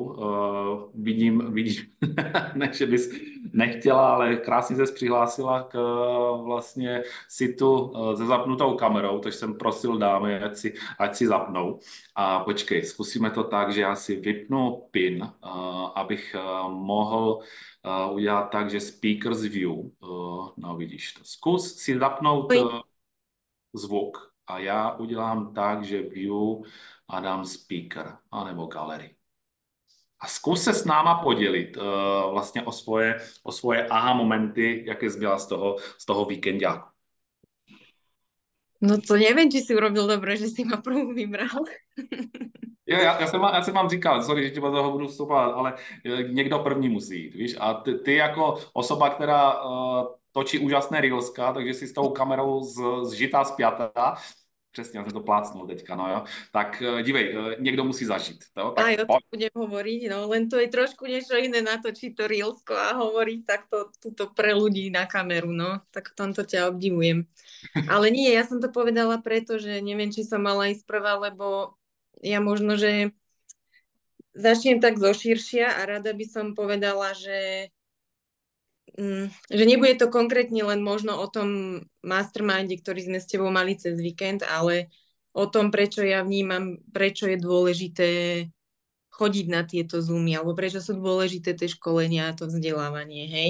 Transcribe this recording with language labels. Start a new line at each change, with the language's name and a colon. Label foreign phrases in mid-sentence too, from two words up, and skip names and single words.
Czech: Vidím, ne, že bys nechtěla, ale krásně ses přihlásila k vlastně situ se zapnutou kamerou, takže jsem prosil dámy, ať si zapnou. A počkej, zkusíme to tak, že já si vypnu PIN, abych mohl udělat tak, že
English: speakers view,
Czech: no vidíš to. Zkus si zapnout zvuk a já udělám tak, že view a dám speaker anebo gallery. A zkus se s náma podělit vlastně o svoje aha momenty, jaké jsi měla z toho víkendáku.
Slovak: No to neviem, či si urobil dobre, že si ma prvú vybral.
Czech: Jo, já jsem vám říkal, sorry, že ti do toho budu vstupovat, ale někdo první musí jít, víš? A ty jako osoba, která točí úžasné reelska, takže si s tou kamerou zžitá, spjatá, Přesně, já jsem to plácnul teďka, no jo. Tak dívej, někdo musí zažít, jo?
Slovak: Aj Tak o tom budem hovoriť, no len to je trošku niečo iné natočiť to Reelsko a hovoriť takto tuto pre ľudí na kameru, no. Tak v tomto ťa obdivujem. Ale nie, ja som to povedala preto, že neviem, či som mala ísť prvá, lebo ja možno, že začnem tak zoširšia a rada by som povedala, že nebude to konkrétne len možno o tom masterminde, ktorý sme s tebou mali cez víkend, ale o tom, prečo ja vnímam, prečo je dôležité chodiť na tieto Zoomy, alebo prečo sú dôležité tie školenia a to vzdelávanie, hej?